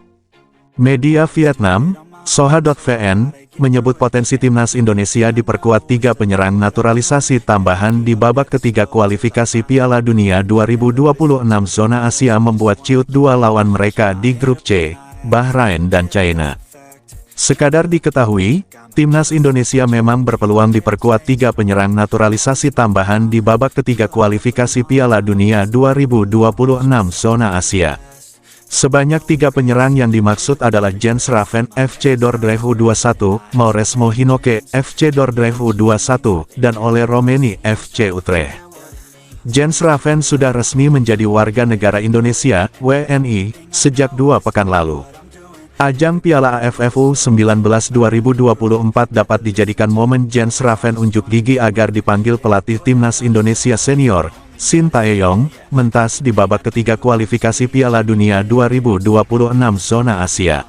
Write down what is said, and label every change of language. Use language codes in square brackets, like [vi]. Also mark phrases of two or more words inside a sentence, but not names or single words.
[id] Media Vietnam, Soha.vn, menyebut potensi timnas Indonesia diperkuat 3 penyerang naturalisasi tambahan di babak ketiga kualifikasi Piala Dunia 2026 zona Asia membuat ciut 2 lawan mereka di grup C, Bahrain dan China. Sekadar diketahui, timnas Indonesia memang berpeluang diperkuat 3 penyerang naturalisasi tambahan di babak ketiga kualifikasi Piala Dunia 2026 zona Asia. Sebanyak 3 penyerang yang dimaksud adalah Jens Raven FC Dordrecht U21, Mauresmo Hinoke FC Dordrecht U21, dan Ole Romeni FC Utrecht. Jens Raven sudah resmi menjadi warga negara Indonesia, WNI, sejak 2 pekan lalu. Ajang Piala AFF U19 2024 dapat dijadikan momen Jens Raven unjuk gigi agar dipanggil pelatih timnas Indonesia senior, Shin Tae-yong, mentas di babak ketiga kualifikasi Piala Dunia 2026 zona Asia.